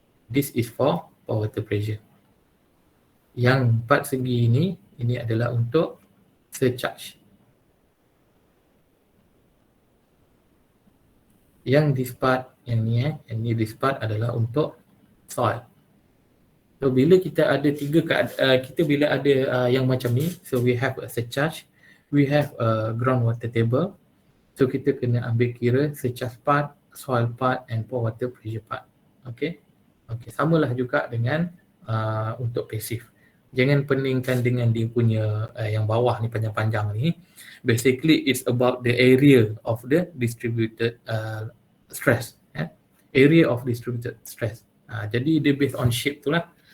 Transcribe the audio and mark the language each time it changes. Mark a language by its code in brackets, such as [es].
[en] This is for pore water pressure. [ms] Yang part segi ini adalah untuk surcharge. Yang [en] this part, [ms] yang ni this part adalah untuk soil. [en] So [ms] bila kita ada kita bila ada yang macam ni, [en] so we have a surcharge, we have a groundwater table. [ms] So kita kena ambil kira surcharge part, soil part and pore water pressure part. Okay. Okay, samalah juga dengan untuk passive. Jangan peningkan dengan dia punya yang bawah ni panjang-panjang ni. [en] Basically it's about the area of the distributed stress. Area of distributed stress. [ms] Jadi dia [en] based on shape tu lah.